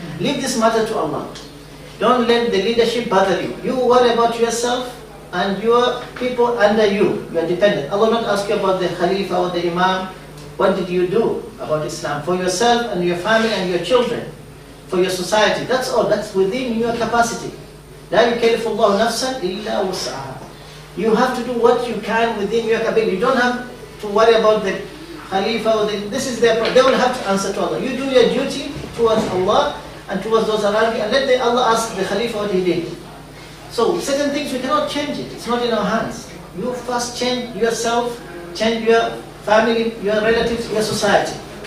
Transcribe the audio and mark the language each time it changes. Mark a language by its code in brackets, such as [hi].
[en] Leave this matter to Allah. Don't let the leadership bother you. You worry about yourself and your people under you. You are dependent. Allah will not ask you about the Khalifa or the Imam. What did you do about Islam? For yourself and your family and your children. For your society. That's all. That's within your capacity. [ar] لا يكلف الله نفسا إلا وسعها. [en] You have to do what you can within your capacity. You don't have to worry about the Khalifa or this is their problem. They will have to answer to Allah. You do your duty towards Allah and towards those around you, and let Allah ask the Khalifa what he did. So certain things we cannot change it. It's not in our hands. You first change yourself, change your family, your relatives, your society.